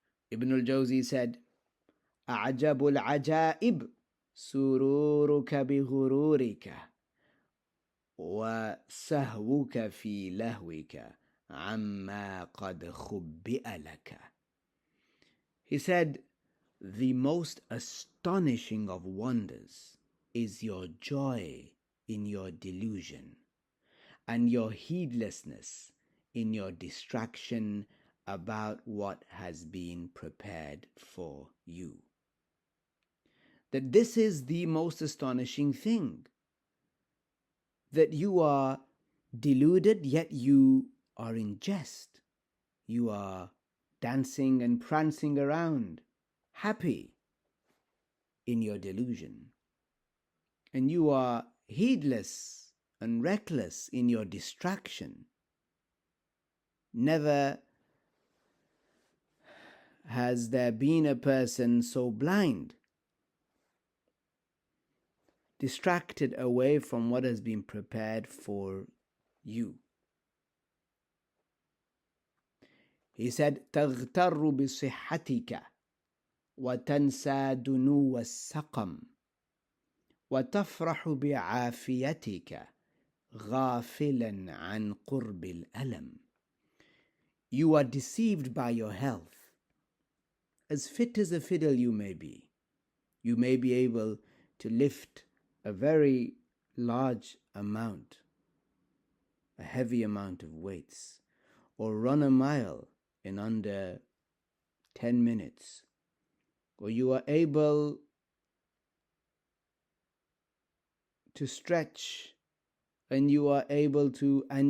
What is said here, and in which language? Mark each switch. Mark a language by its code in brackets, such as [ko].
[en] Ibn al-Jawzi said, [ar] أَعْجَبُ الْعَجَائِبِ سُرُورُكَ بِغُرُورِكَ وَسَهْوُكَ فِي لَهْوِكَ عَمَّا قَدْ خُبِّئَ لَكَ. [en] He said, the most astonishing of wonders is your joy in your delusion and your heedlessness in your distraction about what has been prepared for you. That this is the most astonishing thing, that you are deluded, yet you are in jest. You are dancing and prancing around, happy in your delusion. And you are heedless and reckless in your distraction. Never has there been a person so blind, distracted away from what has been prepared for you. He said, [ar] تَغْتَرُّ بِصِحَّتِكَ وَتَنْسَى دُنُوَ السَّقَمِ وَتَفْرَحُ بِعَافِيَتِكَ غَافِلًا عَنْ قُرْبِ الْأَلَمِ. [en] You are deceived by your health. As fit as a fiddle you may be able to lift a very large amount, a heavy amount of weights, or run a mile in under 10 minutes, or you are able to stretch, and you are able to.